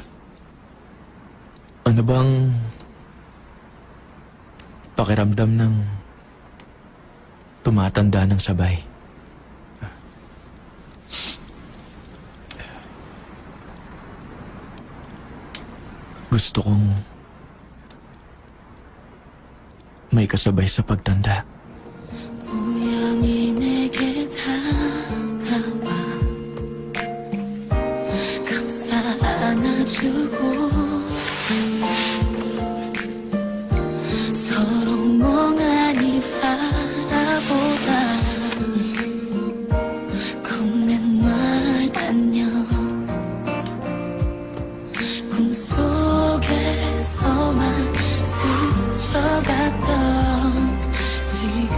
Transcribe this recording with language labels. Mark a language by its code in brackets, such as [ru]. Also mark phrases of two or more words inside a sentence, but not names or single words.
[tl] Ano bang pakiramdam ng tumatanda ng sabay? Gusto kong may kasabay sa pagtanda. [ko] 우연히 내게 다가와 감싸 안아주고 서로 멍하니 바라보다 건넨 말 안녕 꿈속에서만 스쳐갔던